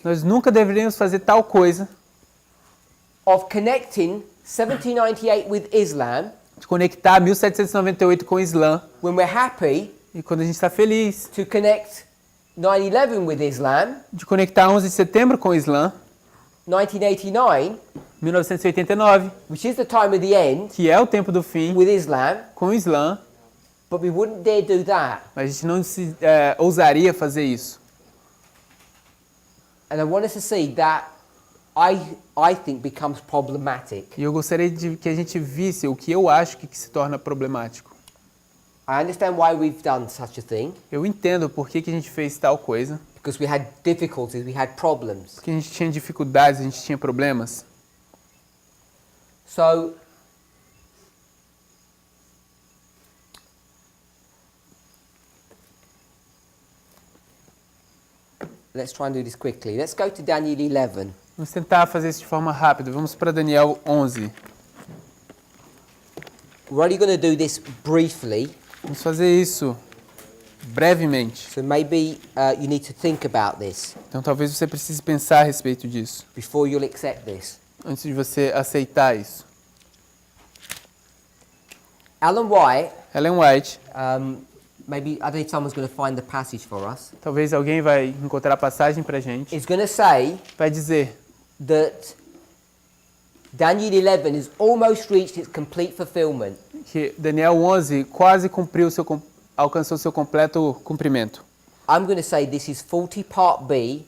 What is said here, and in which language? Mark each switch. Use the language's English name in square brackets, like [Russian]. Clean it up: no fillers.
[Portuguese] Nós nunca deveríamos fazer tal coisa [English] of connecting 1798 with Islam [Portuguese] de conectar 1798 com o Islã [English] when we're happy [Portuguese] e quando a gente está feliz [English] to connect 9/11 with Islam, [Portuguese] de conectar 11 de setembro com o Islã, [English] 1989, [Portuguese] 1989, [English] which is the time of the end, [Portuguese] que é o tempo do fim, [English] with Islam, [Portuguese] com o Islã, [English] but we wouldn't dare do that. [Portuguese] mas a gente não ousaria fazer isso. [English] And I want us to see that I think becomes problematic. [Portuguese] E eu gostaria de que a gente visse o que eu acho que se torna problemático. [English] I understand why we've done such a thing, [Portuguese] Eu entendo por que a gente fez tal coisa, [English] because we had difficulties, we had problems. [Portuguese] porque a gente tinha dificuldades, a gente tinha problemas. [English] So, let's try and do this quickly. Let's go to Daniel 11. [Portuguese] Vamos tentar fazer isso de forma rápida. Vamos para Daniel 11. [English] We're only going to do this briefly, [Portuguese] Vamos fazer isso brevemente. [English] so maybe you need to think about this [Portuguese] Então talvez você precise pensar a respeito disso, [English] before you'll accept this. [Portuguese] antes de você aceitar isso. [English] Alan White, [Portuguese] Ellen White, [English] maybe, I don't know if someone's going to find the passage for us, [Portuguese] talvez alguém vai encontrar a passagem pra gente, [English] is going to say [Portuguese] vai dizer [English] that Daniel 11 has almost reached its complete fulfillment. [Portuguese] Que Daniel 11 quase alcançou seu completo cumprimento. [English] I'm going to say this is 40 part B